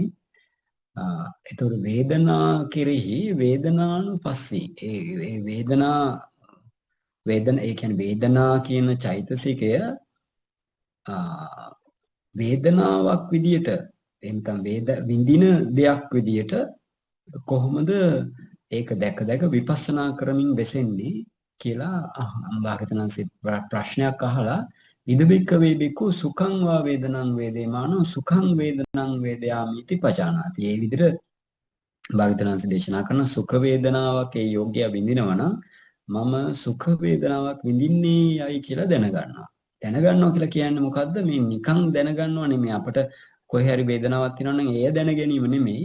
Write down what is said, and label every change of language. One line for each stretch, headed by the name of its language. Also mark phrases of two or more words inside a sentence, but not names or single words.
Sinhala: ඒතකොට වේදනා කෙරෙහි වේදනානුපස්සී ඒ වේදන ඒ කියන්නේ වේදනා කියන චෛතසිකය වේදනාවක් විදියට එහෙනම් විඳින දෙයක් විදියට කොහොමද ඒක දැක දැක විපස්සනා කරමින් වෙසෙන්නේ කියලා භාග්‍යවතුන්සේ ප්‍රශ්නයක් අහලා
Pali: ඉදබික්ක වේබිකු සුඛං වා වේදනං වේදේමානෝ සුඛං වේදනං වේදයාමි इति පජානාති.
Sinhala: මේ විදිහට භාග්‍යවතුන්සේ දේශනා කරන සුඛ වේදනාවක් ඒ යෝග්‍ය විඳිනවා නම් මම සුඛ වේදනාවක් විඳින්නේ යයි කියලා දැනගන්නවා. දැනගන්නවා කියලා කියන්නේ මොකද්ද? මේ නිකන් දැනගන්නව නෙමෙයි. අපිට කොහේ හරි වේදනාවක් තියෙනවා නම් එය දැන ගැනීම නෙමෙයි.